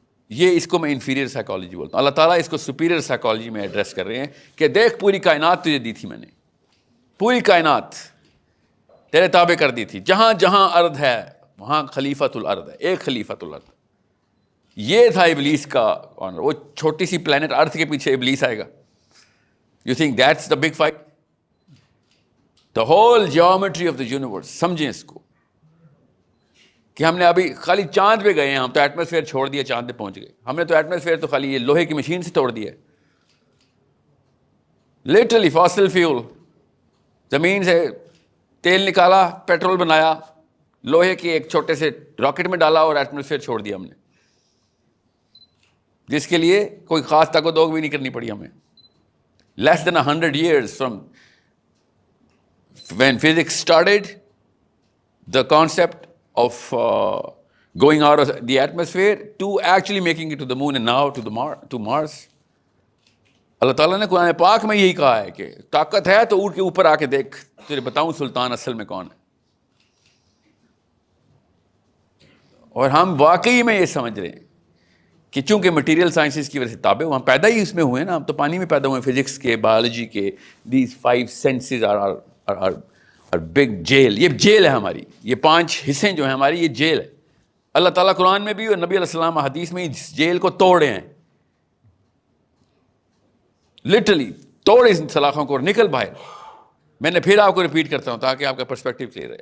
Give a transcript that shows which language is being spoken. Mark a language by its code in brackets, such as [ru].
[ur] یہ اس کو میں انفیریئر سائیکالوجی بولتا ہوں. اللہ تعالیٰ اس کو سپیریئر سائیکالوجی میں ایڈریس کر رہے ہیں کہ دیکھ پوری کائنات تجھے دی تھی میں نے، پوری کائنات تیرے تابع کر دی تھی، جہاں جہاں ارض ہے وہاں خلیفۃ الارض ہے، ایک خلیفۃ الارض. یہ تھا ابلیس کا آنر. وہ چھوٹی سی پلانٹ ارتھ کے پیچھے ابلیس آئے گا. [en] You think that's the big fight? The whole geometry of the universe. [ur] سمجھیں اس کو کہ ہم نے ابھی خالی چاند پہ گئے ہیں، ہم تو ایٹماسفیئر چھوڑ دیا، چاند پہ پہنچ گئے. ہم نے تو ایٹماسفیئر تو خالی یہ لوہے کی مشین سے توڑ دیا ہے. لٹرلی فاسل فیول، زمین سے تیل نکالا، پیٹرول بنایا، لوہے کے ایک چھوٹے سے راکٹ میں ڈالا اور ایٹماسفیئر چھوڑ دیا ہم نے، جس کے لیے کوئی خاص تک و دوگ بھی نہیں کرنی پڑی ہمیں. [en] Less than 100 years from when physics started, the concept of going out of the atmosphere to actually making it to the moon and now to Mars. [ur] اللہ تعالیٰ نے قرآن پاک میں یہی کہا ہے کہ طاقت ہے تو اونٹ کے اوپر آ کے دیکھ، تجھے بتاؤں سلطان اصل میں کون ہے. اور ہم واقعی میں یہ سمجھ رہے ہیں کہ چونکہ مٹیریل سائنسز کی وجہ سے تابع ہم پیدا ہی اس میں ہوئے نا، ہم تو پانی میں پیدا ہوئے، فزکس کے، بایولوجی کے. [en] These 5 senses are big jail. [ur] یہ جیل ہے ہماری، یہ 5 حصے جو ہیں ہماری، یہ جیل ہے. اللہ تعالیٰ قرآن میں بھی اور نبی علیہ السلام حدیث میں اس جیل کو توڑے ہیں. لٹرلی توڑ اس سلاخوں کو اور نکل باہر. میں نے پھر آپ کو ریپیٹ کرتا ہوں تاکہ آپ کا پرسپیکٹیو کلیئر ہے.